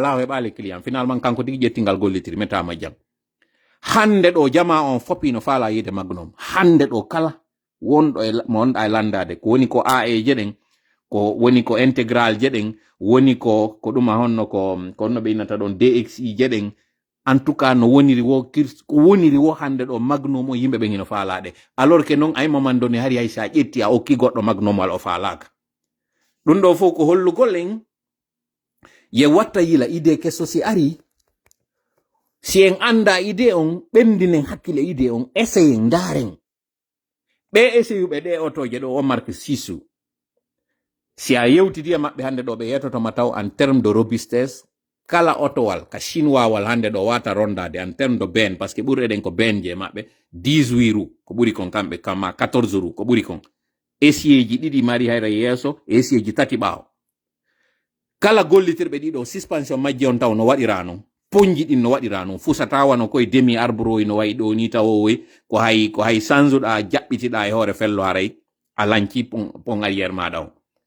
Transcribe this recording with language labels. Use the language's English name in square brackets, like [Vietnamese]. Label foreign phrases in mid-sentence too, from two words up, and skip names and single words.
[Fula] ha heɓali [French] client finalement [Fula] kanko tigi ƴetti ngal gollitiri mettama jang hande ɗo jama on foppi no faala yide magnom hande ɗo kala wonɗo mo wonɗa e landade ko woni ko AE jeɗen ko woni ko intégral jeɗen woni ko ɗuma honno ko honno ɓe innata ɗon DXI jeɗen [French] en tout cas [Fula] no woniri wo ko woniri wo hande ɗo magnom o yimɓe ɓen ino faalaɗe [French] alors que non ay moment donné [Fula] hari hay sa ƴetti a okki goɗɗo magnom wal o faalaka ɗum ɗo fof ko hollugol en ye watta yila idée kesso si ari si en anda idée on ɓendinen hakkille idée on essayen ndaren ɓe essayuɓe ɗe otoje ɗo o marque sisu si a yewtidi e maɓɓe hande ɗo ɓe yetotoma taw [French] en terme de robustesse [Fula] kala otowal ka chinois wal hande ɗo wata rondade [French] en terme de ben parce que [Fula] ɓurɗeɗen ko ben je maɓɓe 18 roues ko ɓuri kon kamɓe kama 14 roues ko ɓuri kon essieji ɗiɗi mari hayra yeeso essieji tati ɓaawo kala gollitirɓe ɗiɗo suspension majje on taw no waɗira noon ponji ɗin no waɗira noon fusata wano koye demi arbre no wayi ɗo ni tawowoy ko hay sanzuɗa jaɓɓitiɗa e hoore fello haray a lanci pon arrière maɗa o